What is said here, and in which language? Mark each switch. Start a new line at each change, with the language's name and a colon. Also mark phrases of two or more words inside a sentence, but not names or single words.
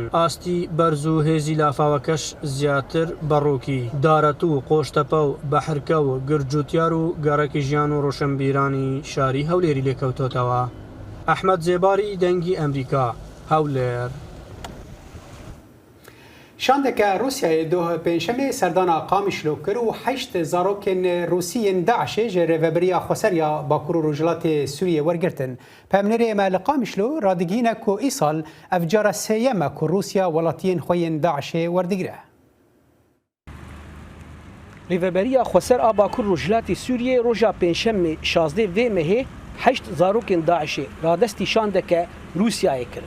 Central Kurdish: ئاستی بەرز و هێزی لافاوەکەش زیاتر بەڕووکی دارەت و قۆشتەپە و بەحرکە و گرجوتیار و گەڕێکی ژیان و ڕۆشنبیرانی شاری هەولێری لێکەوتۆتەوە. ئەحمەد زێباری دەنگی ئەمریکا هەولێر.
Kurdish: شاندەکە رووسیای دۆ پێنجشەمێ سەردانا قامیشلۆ کرد و 8 زارۆکên رووسیên داعشê ji rêveberiya Xweseriya Bakur û Rojhilatê Sûriyê wergirtin. Pemnêrê me li Qamişlo radigihîne ku îsal ev cara sêyem e ku Roosya welatiyên xwe yên Daişê werdigire. Rêveberiya Xweser a Bakur Rojhilatê Sûriyê roja pênjşemê 16 vê mehê 8 zarokên Daişê radestî şandeke Rûsyayê kirin.